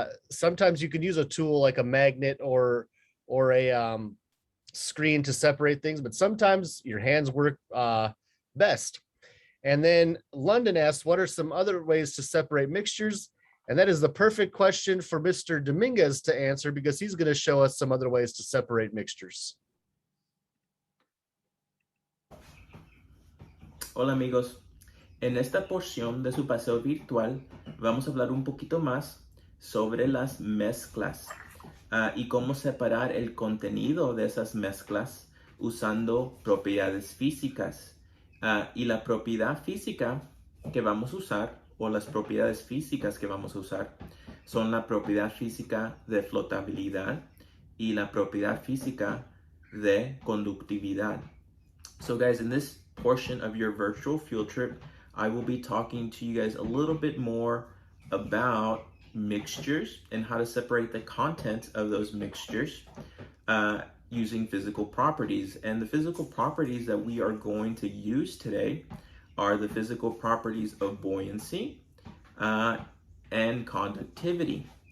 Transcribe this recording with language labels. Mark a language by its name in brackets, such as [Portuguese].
[English] Sometimes you can use a tool like a magnet or a screen to separate things, but sometimes your hands work best. And then London asked, what are some other ways to separate mixtures? And that is the perfect question for Mr. Dominguez to answer, because he's going to show us some other ways to separate mixtures. [Spanish] Hola amigos, en esta porción de su paseo virtual vamos a hablar un poquito más sobre las mezclas y cómo separar el contenido de esas mezclas usando propiedades físicas. Y la propiedad física que vamos a usar, o las propiedades físicas que vamos a usar, son la propiedad física de flotabilidad y la propiedad física de conductividad. [English] So guys, in this portion of your virtual field trip, I will be talking to you guys a little bit more about mixtures and how to separate the content of those mixtures using physical properties. And the physical properties that we are going to use today are the physical properties of buoyancy and conductivity.